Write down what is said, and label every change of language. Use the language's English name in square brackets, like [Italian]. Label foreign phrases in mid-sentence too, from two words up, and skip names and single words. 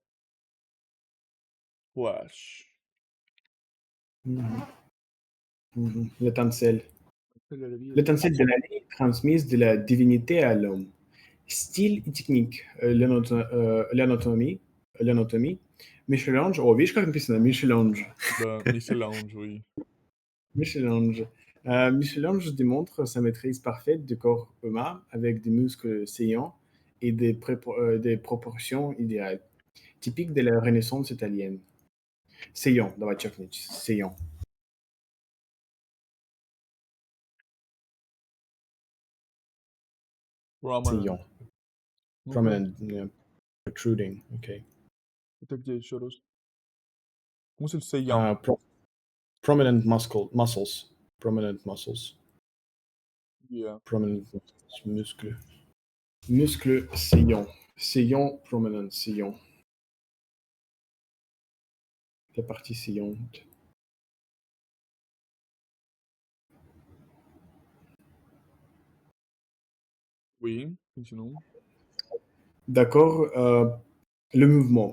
[English] Flash. [French] Mhm. L'étincelle. C'est la vie. L'étincelle de la vie transmise de la divinité à l'homme. Style et technique, l'anatomie, l'anatomie. Michel-Ange, [Russian] oh, видишь, как написано? [French] Michel-Ange. [Russian] Да, Michel-Ange, oui. [French] Michel-Ange. Michel-Ange démontre sa maîtrise parfaite du corps humain avec des muscles saillants et des proportions idéales, typiques de la Renaissance italienne. Saillant, [Russian] давай чекнуть. Saillant. [English] Prominent. [French] Saillant. [Russian] Ну-ка, [English] Prominent. Yeah. Protruding. Okay. [Russian] это где еще раз? Мысль saillant. [English] Prominent muscles. Prominent muscles. Yeah. Prominent muscles. [French] Muscles saillants. Saillant, prominent, saillant. La partie saillante. Oui, continuons. D'accord. Le mouvement.